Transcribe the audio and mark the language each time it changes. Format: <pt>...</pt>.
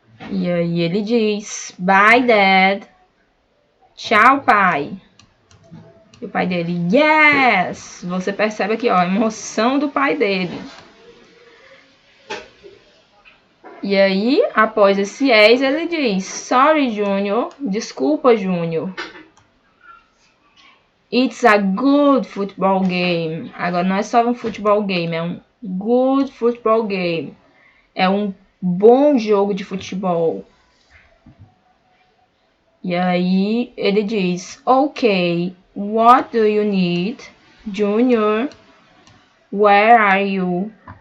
<pt>E aí ele diz:</pt> <en>Bye, Dad.</en> <pt>Tchau, pai. E o pai dele:</pt> <en>Yes!</en> <pt>Você percebe aqui, ó, a emoção do pai dele. E aí, após esse yes, ele diz:</pt> <en>Sorry, Junior.</en> <pt>Desculpa, Júnior.</pt> <en>It's a good football game.</en> <pt>Agora não é só um futebol game, é um</pt> <en>good football game.</en> <pt>É um bom jogo de futebol. E aí ele diz:</pt> <en>Ok, what do you need? Junior, where are you?</en>